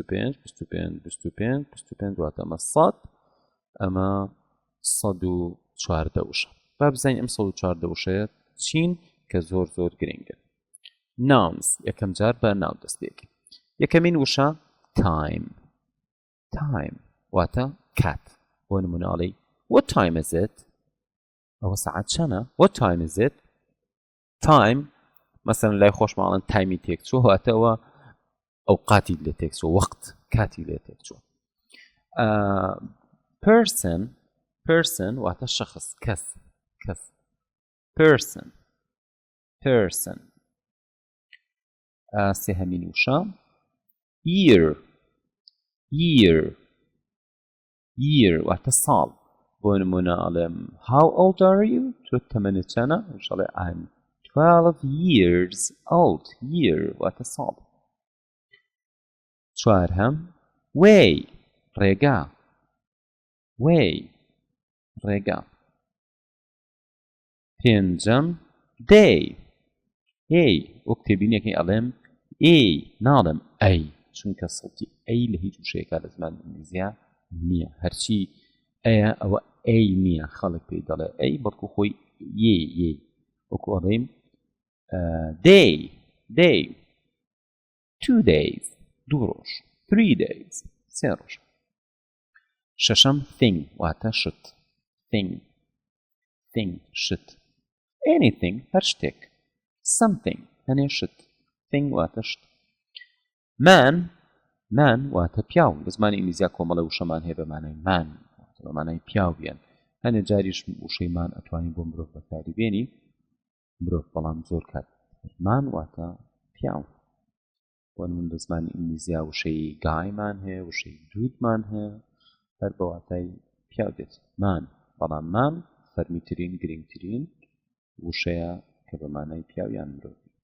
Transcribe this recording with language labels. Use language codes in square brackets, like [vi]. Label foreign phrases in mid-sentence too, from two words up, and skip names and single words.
[ckb] 25 واتە ئەمە 100 ئەمە 114 وشە با بزانین ئەم 114 وشەیە چین کە زۆر زۆر گرنگە nouns یەکەم جار بە ناو دەست پێکەین یەکەمین وشە time واتە کات بۆ نمونەڵی [en] what time is it [ckb] ئەوە سەعات چەنە [en] what time is it [ckb] time مەسەن لای خۆشماڵن تایمی تێک چوە واتەوە ئەوقاتی لێ تێک چوە وەقت کاتی لێ تێک چوە person واتە شەخص کەس person سێهەمین وشە year واتە ساڵ بۆ نمونە ئەڵێم [en] how old are you [ckb] تۆ تەمەنت چەنە شەڵێ [en] I'm 12 years old [ckb] year واتە ساڵ چوارهەم way ڕێگا پێنجەم day وەک تێبینیەکەی ئەڵێم ناڵێم ئەی چونکە سەوتی ئەی لە هیچ وشەیەکە لە زمان ئینگلیزیە نییە هەرچی ئەیە ئەوە ئەی نییە خەڵک پێی دەڵێ ئەی بەڵکو خۆی وەکو ئەڵێم day 2 days 2 ڕۆژ 3 days 3 ڕۆژ شەشەم thing واتە شت شت anything هەر شتێک something هەنێ شت thing واتە شت man واتە پیاو لە زمانی ئینگلیزیە کۆمەڵە وشەمان هەیە بەمانای man بەمانای پیاو بیان هەنێ جاریش وشەی man ئەتوانین بۆ مرۆڤ بەکاری بێنی مرۆڤ بەڵام زۆر کات man واتە پیاو بۆ من لە زمانی ئینگلیزیە وشەی گایمان هەیە وشەی دودمان هەیە هەر بە واتای پیاو دێت بەڵام man فەرمیترین گرنگترین وشەیە کە بەمانای پیاویان مرۆڤ